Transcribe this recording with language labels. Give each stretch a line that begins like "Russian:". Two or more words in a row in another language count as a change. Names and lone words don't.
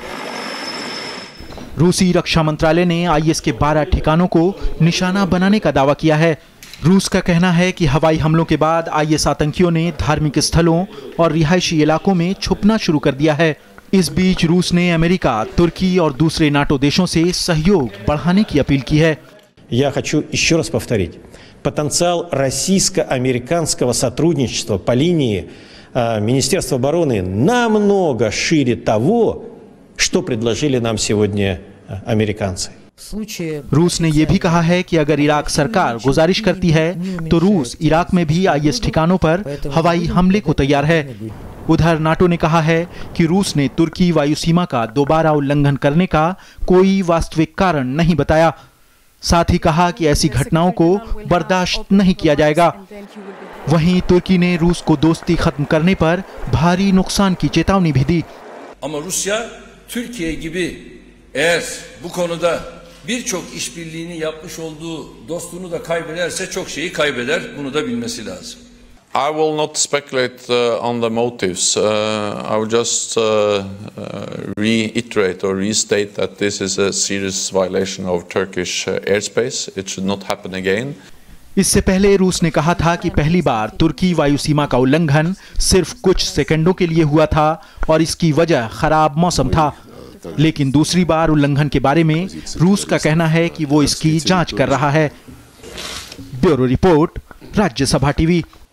Hindi: रूसी रक्षा मंत्रालय ने आईएस के 12 ठिकानों को निशाना बनाने का दावा किया है। रूस का कहना है कि हवाई हमलों के बाद आईएस आतंकियों ने धार्मिक स्थलों और रिहायशी इलाकों में छुपना शुरू कर दिया है। इस बीच रूस ने अमेरिका, तुर्की और दूसरे नाटो देशों से सहयोग बढ़ाने की अपील की है।
Russian: Я хочу еще раз повторить. Потенциал российско-американского сотрудничества по линии Министерства обороны намного шире того, что предложили нам сегодня американцы.
Hindi: रूस ने यह भी कहा है कि अगर इराक सरकार गुजारिश करती है तो रूस इराक में भी आईएस ठिकानों पर हवाई हमले को तैयार है। उधर नाटो ने कहा है कि रूस ने तुर्की वायु सीमा का दोबारा उल्लंघन करने का कोई वास्तविक कारण नहीं बताया। साथ ही कहा कि ऐसी घटनाओं को बर्दाश्त नहीं किया जाएगा। वहीं तुर्की ने रूस को दोस्ती खत्म करने पर भारी नुकसान की चेतावनी भी दी।
Turkish: Ama Rusya Türkiye gibi eğer bu konuda birçok işbirliğini yapmış olduğu dostluğunu da kaybederse çok şeyi kaybeder. Bunu da bilmesi lazım.
English: I will not speculate on the motives. I will just reiterate or restate that this is a serious violation of Turkish airspace. It should not happen again.
Hindi: इससे पहले रूस ने कहा था कि पहली बार तुर्की वायु सीमा का उल्लंघन सिर्फ कुछ सेकंडों के लिए हुआ था और इसकी वजह खराब मौसम था। लेकिन दूसरी बार उल्लंघन के बारे में रूस का कहना है कि वो इसकी जांच कर रहा है। ब्यूरो रिपोर्ट, राज्यसभा टीवी।